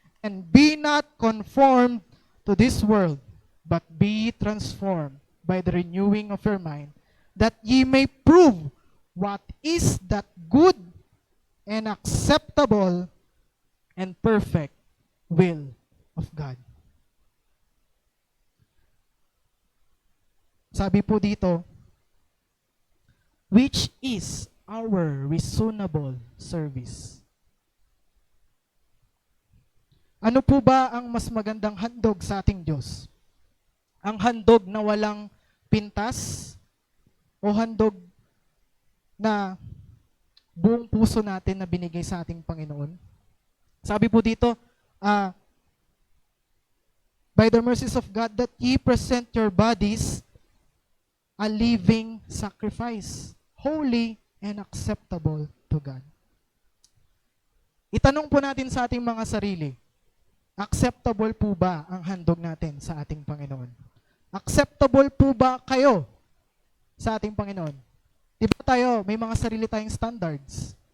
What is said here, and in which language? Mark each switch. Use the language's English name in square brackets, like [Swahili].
[English] And be not conformed to this world, but be transformed by the renewing of your mind, that ye may prove what is that good and acceptable and perfect will of God. [Filipino] Sabi po dito, [English] which is our reasonable service. [Filipino] Ano po ba ang mas magandang handog sa ating Diyos? Ang handog na walang pintas o handog na buong puso natin na binigay sa ating Panginoon? Sabi po dito, [English] by the mercies of God, that ye present your bodies a living sacrifice, holy and acceptable to God. [Filipino] Itanong po natin sa ating mga sarili, acceptable po ba ang handog natin sa ating Panginoon? Acceptable po ba kayo sa ating Panginoon? Diba tayo, may mga sarili tayong standards.